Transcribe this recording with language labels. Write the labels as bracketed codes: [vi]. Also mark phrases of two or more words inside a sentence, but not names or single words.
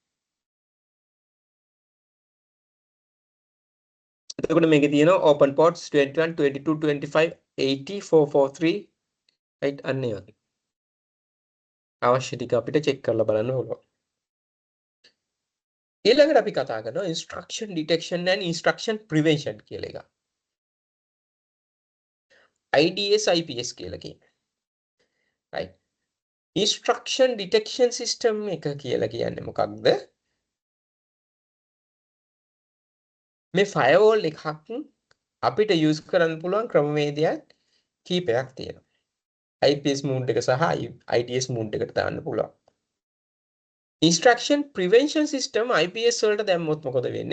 [si] එතකොට මේකේ තියෙනවා [en] open ports 21 22 25 80 443 right [si] අන්න ඒ වගේ. අවශ්‍ය ටික අපිට check කරලා බලන්න ඕන. ඊළඟට අපි කතා කරනවා [en] instruction detection and instruction prevention [si] කියලා එක. IDS IPS කියලා කියන්නේ. right? [en] instruction detection system [si] එක කියලා කියන්නේ මොකක්ද? මේ firewall එකක් අපිට use කරන්න පුළුවන් ක්‍රමවේදයක් කීපයක් තියෙනවා. [en] IPS mode [si] එක සහ [en] IDS mode [si] එකට දාන්න පුළුවන්. [en] instruction prevention system IPS [si] වලට දැම්මොත් මොකද වෙන්නේ?